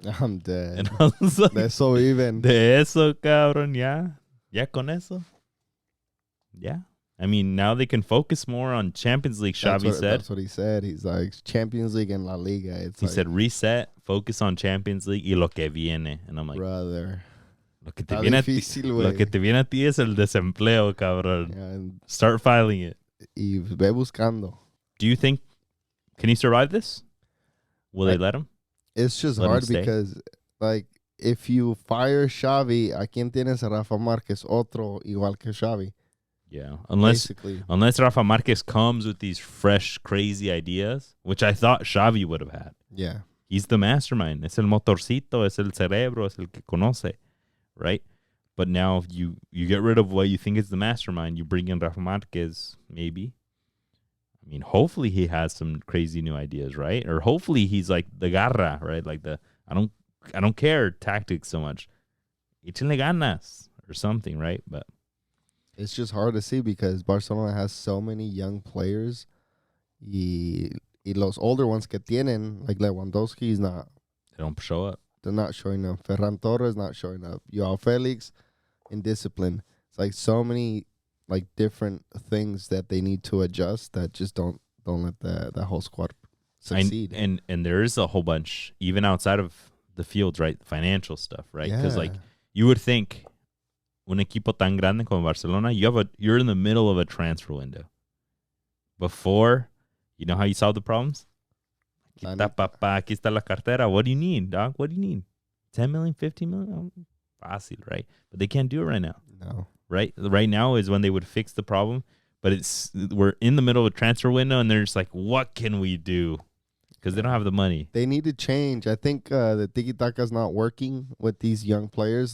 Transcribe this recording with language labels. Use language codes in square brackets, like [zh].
[en] I'm dead. And I was like, [es] de eso viven. De eso, cabrón, ya. Ya con eso. [en] Yeah. I mean, now they can focus more on Champions League, Xavi said. That's what he said. He's like, Champions League and La Liga. He said, reset, focus on Champions League [es] y lo que viene. [en] And I'm like, brother. [es] Lo que te viene a ti es el desempleo, cabrón. [en] Yeah, start filing it. [es] Y ve buscando. [en] Do you think, can he survive this? Will they let him? It's just hard because, like, if you fire Xavi, [es] ¿a quién tienes? A Rafa Márquez, otro igual que Xavi. [en] Yeah, unless Rafa Márquez comes with these fresh, crazy ideas, which I thought Xavi would have had. Yeah. He's the mastermind. [es] Es el motorcito, es el cerebro, es el que conoce, [en] right? But now if you get rid of what you think is the mastermind, you bring in Rafa Márquez, maybe. I mean, hopefully he has some crazy new ideas, right? Or hopefully he's like the garra, right? Like the I don't care tactics so much. [es] Échenle ganas [en] or something, right? But it's just hard to see because Barcelona has so many young players. [es] Y los [en] older ones [es] que tienen, [en] like Lewandowski, he's not. They don't show up. They're not showing up. Ferran Torres not showing up. Joao Felix, indiscipline. It's like so many like different things that they need to adjust that just don't let that whole squad succeed. And there is a whole bunch, even outside of the fields, right? Financial stuff, right? Because like you would think, [es] un equipo tan grande como Barcelona, [en] you're in the middle of a transfer window. Before, you know how you solve the problems? [es] Aquí está, papá, aquí está la cartera. [en] What do you need, dog? What do you need? 10 million, 15 million? [es] Fácil, [en] right? But they can't do it right now. No. Right now is when they would fix the problem. But we're in the middle of a transfer window, and they're just like, what can we do? Because they don't have the money. They need to change. I think the tiki-taka is not working with these young players.